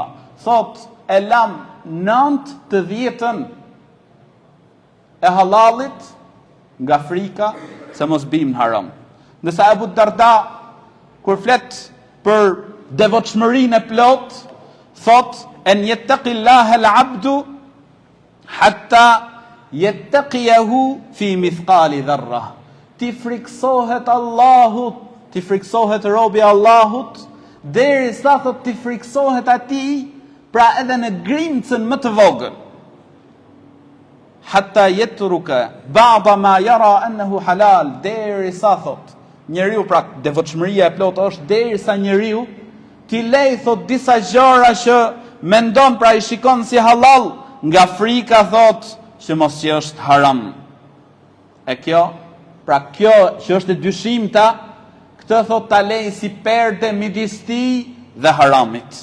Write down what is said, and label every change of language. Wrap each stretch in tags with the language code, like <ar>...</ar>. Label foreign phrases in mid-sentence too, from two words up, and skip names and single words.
<sq>Thot e lam 9 e halalit nga frika se mos bim në haram. Nësa Abu Darda, kur flet për devotshmërinë e plot, thot:</sq> <ar>أن يتقي الله العبد حتى يتقيه في مثقال ذرة.</ar> <sq>Ti friksohet Allahut, ti friksohet robi Allahut, derisa thot ti friksohet atij, pra edhe në grimcën më të vogël.</sq> <ar>حتى يترك بعض ما يرى أنه حلال,</ar> <sq>derisa thot njeriu, pra devotshmëria e plot është derisa njeriu ti lej thot disa gjëra që mendon, pra i shikon si halal, nga frika thot që mos që është haram. E kjo, pra kjo që është e dyshimta, këtë thot ta lej si perde midis tij dhe haramit.</sq>